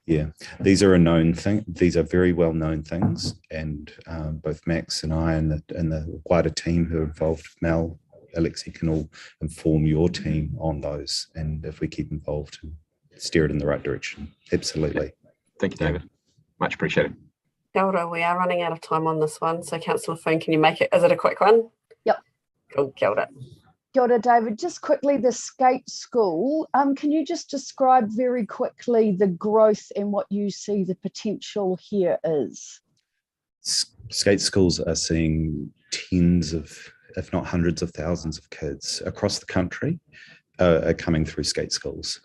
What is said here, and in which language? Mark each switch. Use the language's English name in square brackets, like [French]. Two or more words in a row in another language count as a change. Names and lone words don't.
[English] Yeah, these are a known thing. These are very well known things, and both Max and I and the wider team who are involved, Mel, Alexi, can all inform your team on those. And if we keep involved and steer it in the right direction, absolutely. Thank you, David. Much appreciated. [Māori] Kia ora, [English] we are running out of time on this one, so Councillor Foon, can you make it? Is it a quick one? Yep. Cool, [Māori] kia ora. Kia ora, David. [English] Just quickly, the skate school. Can you just describe very quickly the growth and what you see the potential here is? Skate schools are seeing tens of, if not hundreds of thousands of kids across the country are coming through skate schools.